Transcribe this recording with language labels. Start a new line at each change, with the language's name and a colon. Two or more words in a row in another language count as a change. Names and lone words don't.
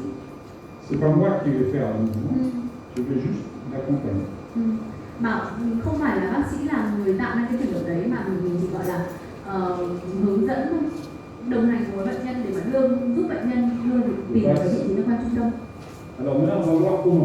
French: C'est pas moi qui vais faire le mouvement, je vais juste l'accompagner.
Vietnamese: Mà không phải là bác sĩ là người tạo ra cái chuyển động đấy, mà mình chỉ gọi là hướng dẫn thôi, đồng hành với bệnh nhân để mà giúp bệnh nhân tìm cái vị trí cơ quan trung tâm.
French: Alors maintenant on va voir comment.